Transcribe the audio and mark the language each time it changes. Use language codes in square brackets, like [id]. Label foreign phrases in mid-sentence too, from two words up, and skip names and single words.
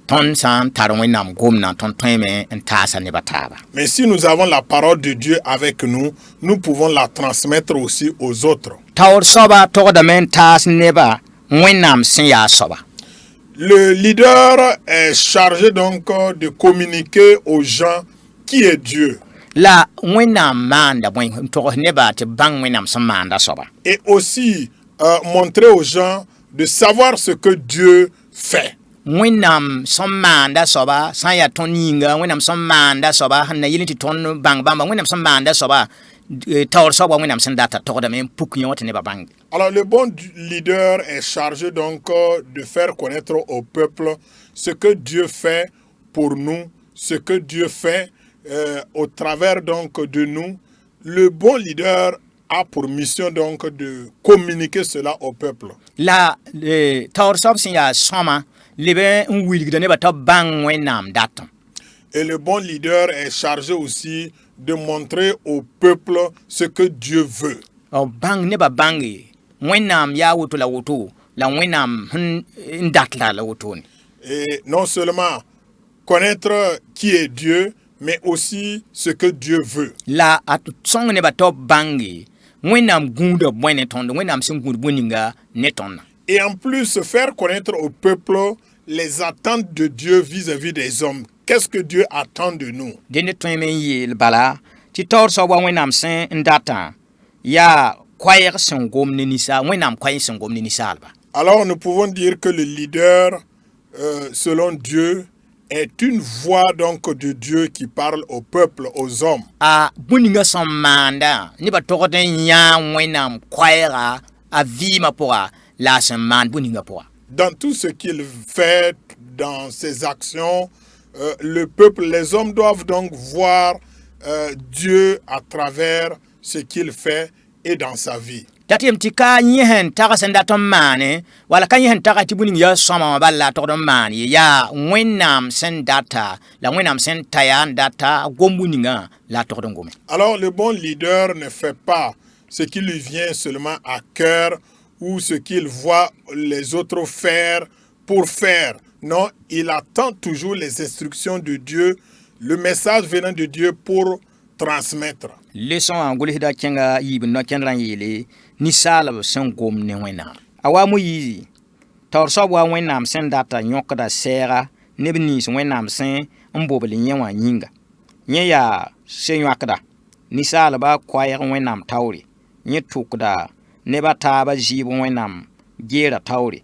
[fr] Mais si nous avons la parole de Dieu avec nous, nous pouvons la transmettre aussi aux autres. Le leader est chargé donc de communiquer aux gens qui est Dieu. [mos] La wẽnnaam maanda bõe n togs nebã tɩ bãng wẽnnaam sẽn maanda soaba. [fr] Et aussi montrer aux gens de savoir ce que Dieu fait. [mos] Wẽnnaam sẽn maanda soaba sã n yaa tõnd yĩnga wẽnnaam sẽn maanda soaba sẽn na yɩl tɩ tõnd bãng bãmba wẽnnaam sẽn maanda soaba taoor soab wa wẽnnaam sẽn data togdame n puk yõ tɩ nebã bãnge. [fr] Alors le bon leader est chargé donc de faire connaître au peuple ce que Dieu fait pour nous, ce que Dieu fait au travers donc de nous. Le bon leader a pour mission donc de communiquer cela au peuple. [mos] La taoor soab sẽn yaa sõma leb n wilgda nebã t'a bãng wẽnnaam datã. [fr] Et le bon leader est chargé aussi de montrer au peuple ce que Dieu veut. [mos] Bãng nebã bãnge wẽnnaam yaa woto la woto la wẽnnaam sẽn dat la wotone. [fr] Et non seulement connaître qui est Dieu, mais aussi ce que Dieu veut. [mos] La a sõng nebã t'a bãnge wẽnnaam gũuda bõe ne tõnd wẽnnaam sẽn gũud bõe ninga ne tõndã. [fr] Et en plus, faire connaître au peuple les attentes de Dieu vis-à-vis des hommes. Qu'est-ce que Dieu attend de nous? [mos] Dẽnd tõe me n yeel bala tɩ taoor soab wa wẽnnaam sẽn n datã yaa koɛɛg sẽn gom ne ninsaal wẽnnaam koɛɛg sẽn gom ne ninsaalba. [fr] Alors nous pouvons dire que le leader, selon Dieu, est une voix donc de Dieu qui parle au peuple, aux hommes. [mos] Bõe ninga sẽn maanda nebã togd n yãa wẽnnaam koɛɛga a vɩɩmã pʋga la a sẽn maan bõe ninga pʋga. [fr] Dans tout ce qu'il fait, dans ses actions, le peuple, les hommes doivent donc voir Dieu à travers ce qu'il fait et dans sa vie. [mos] Dat yem tɩ ka yẽsẽn tag sẽn dat n maane wala ka yẽsẽn taga tɩ bõe ning yaa sõma wã bala a togd n maan ye yaa wẽnnaam sẽn data la wẽnnaam sẽn taya n data gom bõe ningã la a togd n gome. [fr] Alors le bon leader ne fait pas ce qui lui vient seulement à cœur ou ce qu'il voit les autres faire pour faire. Non, il attend toujours les instructions de Dieu, le message venant de Dieu pour transmettre. [mos] Leçon en gulsda kẽnga yiib no kẽndrã n yeele ninsaalb sẽn gom ne wẽnnaam. A wa Moyizi taoor soab wa wẽnnaam sẽn data yõkda sɛɛga neb nins wẽnnaam sẽn n bobl yẽ wã yĩnga. Yẽ yaa sẽn yõkda ninsaalba koɛɛg wẽnnaam taoore yẽ tʋkda nebã taaba zɩɩb wẽnnaam geera taoore.